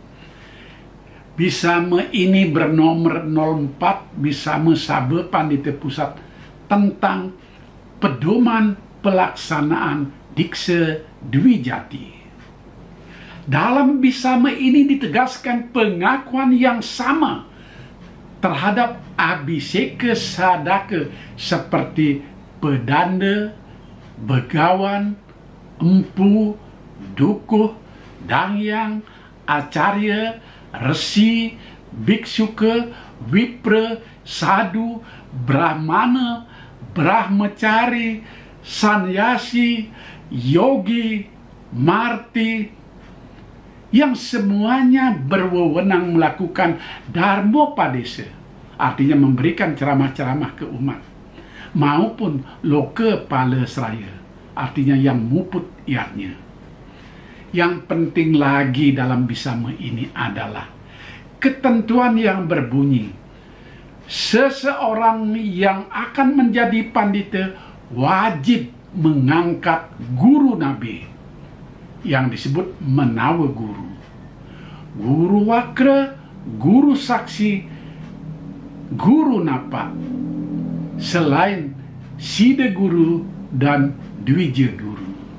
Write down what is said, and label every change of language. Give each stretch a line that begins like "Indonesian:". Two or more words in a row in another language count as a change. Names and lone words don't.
Indonesian: Bisama ini bernomor 04 Bisama Sabe Pandita Pusat tentang pedoman pelaksanaan Diksa Dwijati. Dalam Bisama ini ditegaskan pengakuan yang sama terhadap Abhiseka Sadaka seperti pedanda, begawan, empu, dukuh, dangyang, acarya, resi, biksuka, wipra, sadu, brahmana, brahmacari, sanyasi, yogi, marti, yang semuanya berwenang melakukan dharmopadesa, artinya memberikan ceramah-ceramah ke umat, maupun loka pala seraya, artinya yang muput iatnya. Yang penting lagi dalam Bisama ini adalah ketentuan yang berbunyi, seseorang yang akan menjadi pandita wajib mengangkat guru nabi, yang disebut menawa guru, guru wakra, guru saksi, guru napak, selain sida guru dan dwija guru.